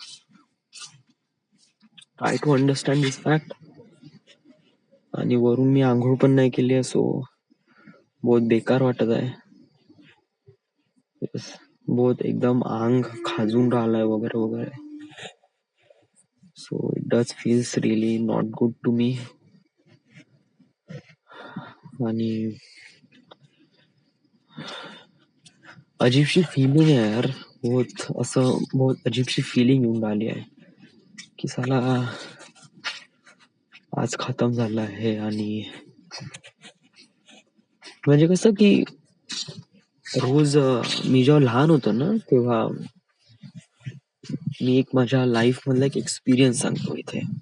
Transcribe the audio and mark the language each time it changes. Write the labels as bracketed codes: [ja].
[en] Try to understand this fact. [mr] आणि वरून मी आंघोळ पण नाही केली आहे, सो [hi] बहुत बेकार [mr] वाटत आहे. बहुत एकदम अंग खाजून राहिलाय वगैरे वगैरे. [en] So it does feels really not good to me. [mr] आणि अजीबशी फीलिंग आहे यार, बहुत अजीबशी फीलिंग येऊन राहिली आहे की साला आज खतम झालं आहे. आणि म्हणजे कसं की रोज मी जेव्हा लहान होतो ना, तेव्हा मी एक माझ्या लाईफ मधला एक एक्सपिरियन्स सांगतो इथे.